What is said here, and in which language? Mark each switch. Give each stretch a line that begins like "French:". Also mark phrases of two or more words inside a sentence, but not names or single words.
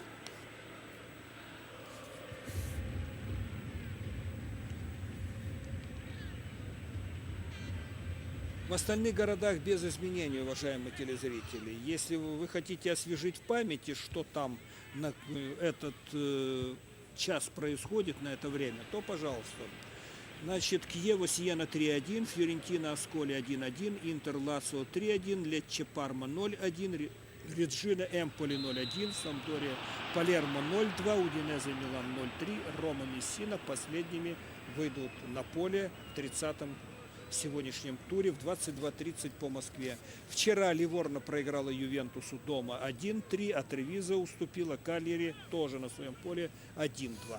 Russian: В остальных городах без изменений, уважаемые телезрители. Если вы хотите освежить в памяти, что там на этот час происходит, на это время, то пожалуйста. Значит, Кьево Сиена 3-1, Фьорентина Асколи 1-1, Интер Лацио 3-1, Лечче Парма 0-1, Реджина Эмполи 0-1, Самдория Палермо 0-2, Удинезе Милан 0-3, Рома Мессина последними выйдут на поле в 30-м сегодняшнем туре в 22:30 по Москве. Вчера Ливорно проиграла Ювентусу дома 1-3, а Тревизо уступила Кальяри тоже на своем поле 1-2.